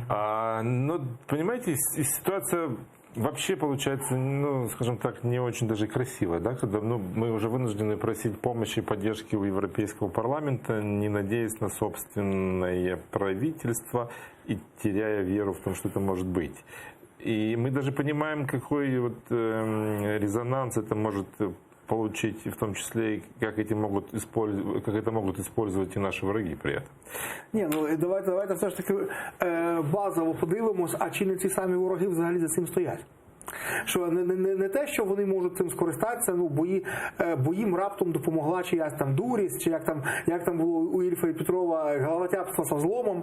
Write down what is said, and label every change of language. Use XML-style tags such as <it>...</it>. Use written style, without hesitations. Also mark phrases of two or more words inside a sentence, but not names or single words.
<ru>Но, понимаете, ситуация вообще получается, ну, скажем так, не очень даже красивая, да, когда мы уже вынуждены просить помощи и поддержки у Европейского парламента, не надеясь на собственное правительство и теряя веру в том, что это может быть. И мы даже понимаем, какой вот резонанс это может получить, в том числе, и как это могут использовать и наші враги при этом.</ru> <uk>Ні, ну давайте все ж таки базово подивимось, а чи не ці самі вороги взагалі за цим стоять. Що не те, що вони можуть цим скористатися, ну, бо їм раптом допомогла чиясь там дурість, чи як там було у Ільфа і Петрова</uk> <ru>головотяпство со зломом.</ru>